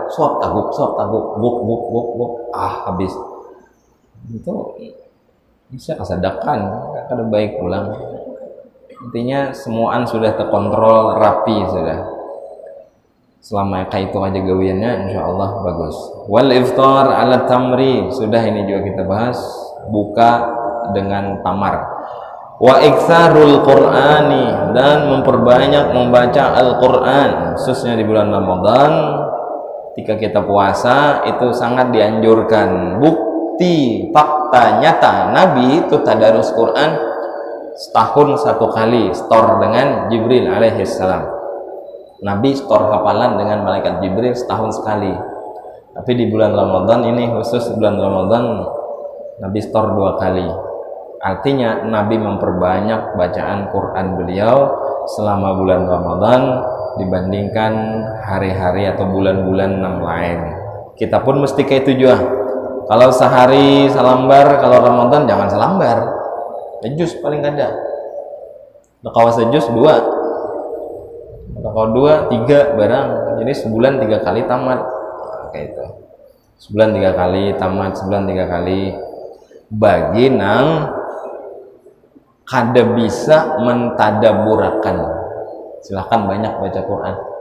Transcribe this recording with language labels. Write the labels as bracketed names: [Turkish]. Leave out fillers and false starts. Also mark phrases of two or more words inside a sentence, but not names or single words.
[Banjar] Suap taguk, buk. Habis. Itu bisa kesadakan, kada baik pulang. [Indonesian] Intinya semuaan sudah terkontrol rapi sudah. Selama kayak itu aja gawiannya, insya Allah bagus. [Arabic] Wal iftar ala tamri, [Indonesian] sudah ini juga kita bahas. Buka dengan tamar. [Arabic] Wa iktsarul qur'ani, [Indonesian] dan memperbanyak membaca Al-Quran, khususnya di bulan Ramadan. Ketika kita puasa itu sangat dianjurkan. Bukti fakta nyata Nabi itu tadarus Quran setahun 1 kali, store dengan Jibril alaihissalam. Nabi store hafalan dengan malaikat Jibril setahun sekali. Tapi di bulan Ramadan ini, khusus bulan Ramadan, Nabi store 2 kali. Artinya Nabi memperbanyak bacaan Quran beliau selama bulan Ramadan dibandingkan hari-hari atau bulan-bulan yang lain. Kita pun mesti kayak itu juga. [Banjar] Kalau sehari salambar, kalau Ramadan jangan salambar. Sejus paling kada. Kalau sejus 2. Kalau 2, 3 barang. [Indonesian] Jadi sebulan 3 kali tamat. Kayak itu. Sebulan 3 kali tamat, sebulan 3 kali. [Banjar] Bagi nang kada bisa mentadaburakan, [Indonesian] silahkan banyak baca Quran.